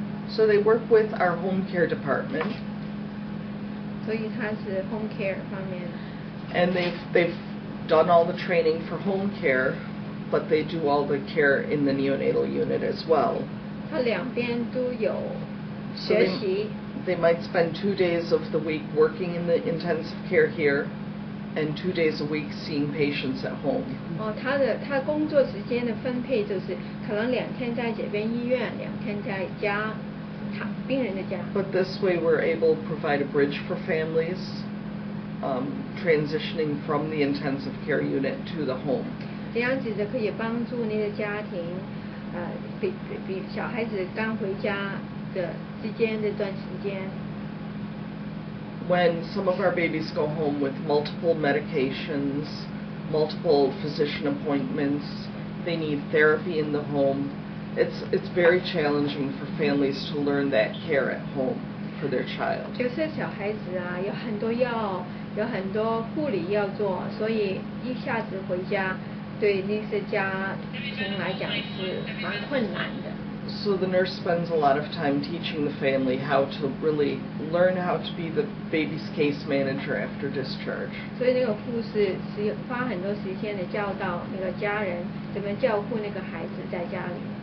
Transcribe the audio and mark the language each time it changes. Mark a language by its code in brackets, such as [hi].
[en] So they work with our home care department, [zh] 所以他是 home care 方面。 [en] and they've done all the training for home care, but they do all the care in the neonatal unit as well. [zh] 他两边都有 [en] So [zh] 学习。 [en] they might spend 2 days of the week working in the intensive care here, and 2 days a week seeing patients at home. [zh] 他工作时间的分配就是可能2天在这边医院，2天在家，病人的家。 [en] But this way we're able to provide a bridge for families transitioning from the intensive care unit to the home. [zh] 这样子的可以帮助那个家庭，比小孩子刚回家的之间这段时间。 [en] When some of our babies go home with multiple medications, multiple physician appointments, they need therapy in the home. It's very challenging for families to learn that care at home for their child. [zh] 有些小孩子啊，有很多药，有很多护理要做，所以一下子回家，对那些家庭来讲是蛮困难的。 [en] So the nurse spends a lot of time teaching the family how to really learn how to be the baby's case manager after discharge. [zh] 所以那个护士是花很多时间的教导那个家人怎么照顾那个孩子在家里。